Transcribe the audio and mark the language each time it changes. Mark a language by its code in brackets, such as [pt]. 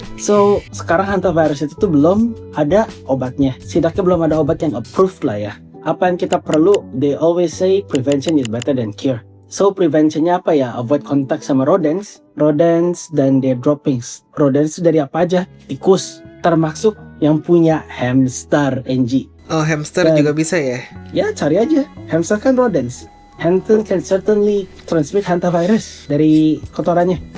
[id] So, sekarang hantavirus itu tuh belum ada obatnya. Setidaknya belum ada obat yang approved lah ya. Apa yang kita perlu? [en] They always say prevention is better than cure. [id] So, preventionnya apa ya? [en] Avoid [id] kontak sama rodents dan [en] their droppings. [id] Rodents itu dari apa aja? Tikus, termasuk yang punya hamster, NG. Oh, hamster juga bisa ya? Ya, cari aja. Hamster kan rodents. [en] Hand tools can certainly transmit hantavirus [id] dari kotorannya.